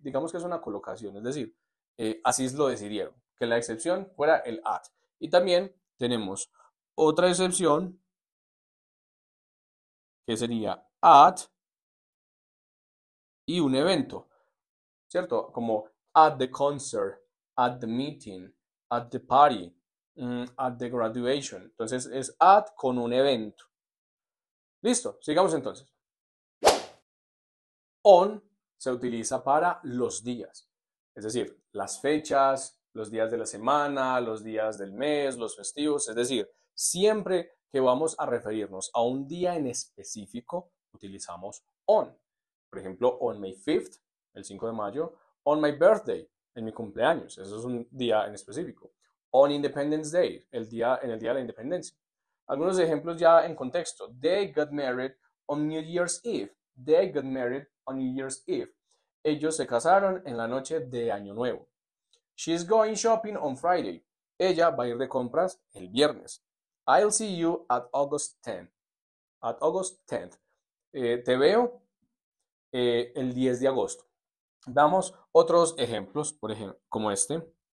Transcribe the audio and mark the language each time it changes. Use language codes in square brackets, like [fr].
[es] Digamos que es una colocación, es decir, así lo decidieron, que la excepción fuera el at. Y también tenemos otra excepción que sería at y un evento, ¿cierto? [en] Como at the concert, at the meeting, at the party, at the graduation. [es] Entonces es at con un evento. Listo, sigamos entonces. On se utiliza para los días, es decir, las fechas, los días de la semana, los días del mes, los festivos, es decir, siempre que vamos a referirnos a un día en específico, utilizamos on. Por ejemplo, [en] on May 5th, [es] el 5 de mayo, [en] on my birthday, [es] en mi cumpleaños, eso es un día en específico. [en] On Independence Day, [es] en el día de la independencia. Algunos ejemplos ya en contexto. [en] They got married on New Year's Eve. They got married on New Year's Eve. [es] Ellos se casaron en la noche de Año Nuevo. [en] She's going shopping on Friday. [es] Ella va a ir de compras el viernes. [en] I'll see you at August 10th. [es] At August 10th. Te veo el 10 de agosto. Veamos otros ejemplos, por ejemplo, como este.